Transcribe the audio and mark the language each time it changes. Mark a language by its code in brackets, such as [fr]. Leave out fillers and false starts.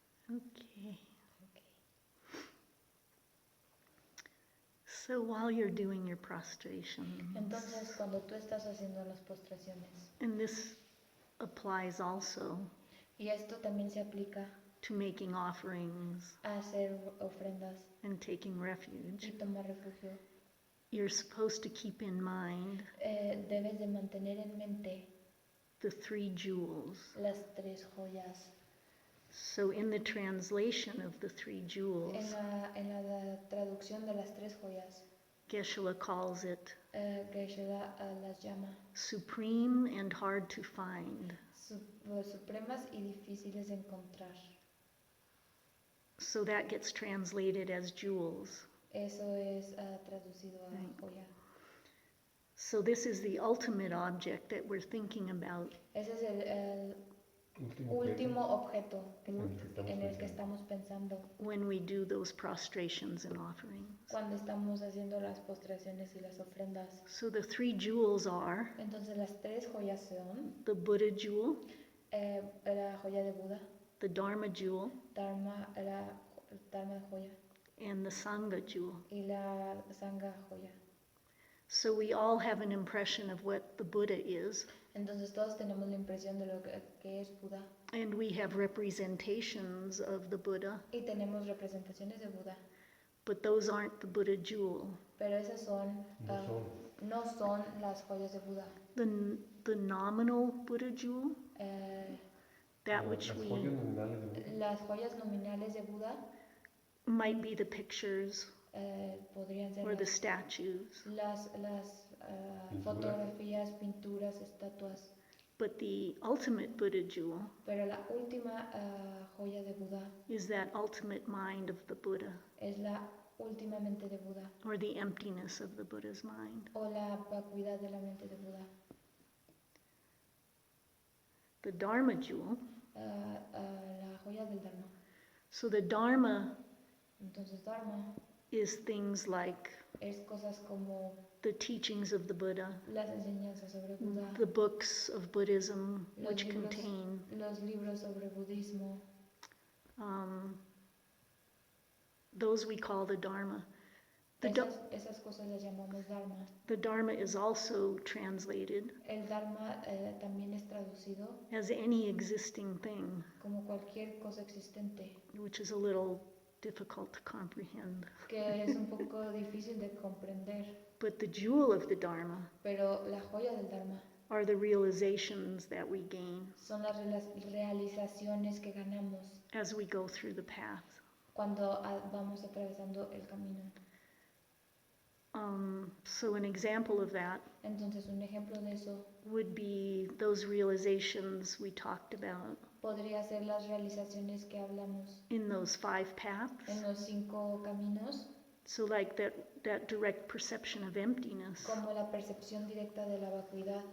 [en] Okay. So while you're doing your prostration, [es] Entonces, cuando tú estás haciendo las postraciones, [en] and this applies also [es] y esto también se aplica [en] to making offerings [es] a hacer ofrendas [en] and taking refuge, [es] y tomar refugio, [en] you're supposed to keep in mind [es] debes de mantener en mente [en] the 3 jewels. [es] las 3 joyas. [en] So in the translation of the 3 jewels, [es] En la traducción de las 3 joyas, [en] Geshe calls it [es] Geshe las llama [en] supreme and hard to find. [es] supremas y difíciles de encontrar. [en] So that gets translated as jewels. [es] Eso es traducido a [en] Right. [es] joya. [en] So this is the ultimate object that we're thinking about. [es] Ese es el último objeto en el que estamos pensando [en] When we do those prostrations and offerings. [es] cuando estamos haciendo las postraciones y las ofrendas. [en] So the 3 jewels are [es] Entonces las 3 joyas son [en] the Buddha jewel, [es] la joya de Buda, [en] the Dharma jewel, [es] la Dharma de joya [en] and the Sangha jewel. [es] y la Sangha joya. [en] So we all have an impression of what the Buddha is, [es] Entonces todos tenemos la impresión de lo que es Buda [en] and we have representations of the Buddha, [es] y tenemos representaciones de Buda, [en] but those aren't the Buddha jewel. [es] pero esas son, No son. no son las joyas de Buda. [en] The nominal Buddha jewel, Eh, that which [es] Las [en] we [es] joyas nominales de Buda las joyas nominales de Buda [en] might be the pictures [es] podrían ser [en] or the statues, [es] las Pinturas. fotografías, pinturas, estatuas, [en] but the ultimate Buddha jewel [es] pero la última joya de Buda [en] is that ultimate mind of the Buddha, [es] es la última mente de Buda [en] or the emptiness of the Buddha's mind. [es] o la vacuidad de la mente de Buda. [en] The Dharma jewel, [es] La joya del Dharma. [en] so the Dharma [es] Entonces Dharma [en] is things like [es] es cosas como [en] the teachings of the Buddha, [es] las enseñanzas sobre Buda, [en] the books of Buddhism [es] Los [en] which [es] libros. [en] contain [es] los libros sobre budismo, [en] those we call the Dharma. The, [es] esas cosas las llamamos Dharma. [en] the Dharma is also translated [es] El Dharma también es traducido [en] as any existing thing, [es] como cualquier cosa existente, [en] which is a little difficult to comprehend. [es] que es un poco difícil de comprender, [en] But the jewel of the Dharma [es] pero la joya del Dharma [en] are the realizations that we gain [es] son las realizaciones que ganamos [en] as we go through the path. [es] cuando vamos atravesando el camino. [en] So an example of that [es] Entonces un ejemplo de eso [en] would be those realizations we talked about [es] podría ser las realizaciones que hablamos [en] in those 5 paths. [es] en los 5 caminos, [en] So like that direct perception of emptiness [es] como la percepción directa de la vacuidad.